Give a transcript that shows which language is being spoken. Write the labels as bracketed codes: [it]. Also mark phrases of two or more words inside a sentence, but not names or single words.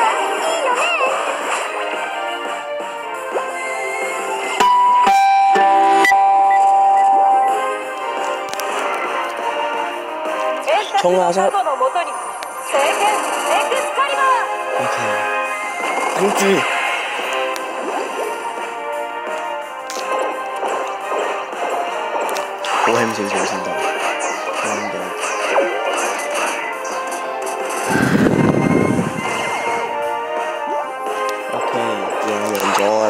[ja] いいよね。 [yue] 衝下出。 [ja] 過去のもとに聖剣エクスカリバー。 [yue] OK。跟住。好輕少少先得。啱嘅。OK，贏咗㗎啦。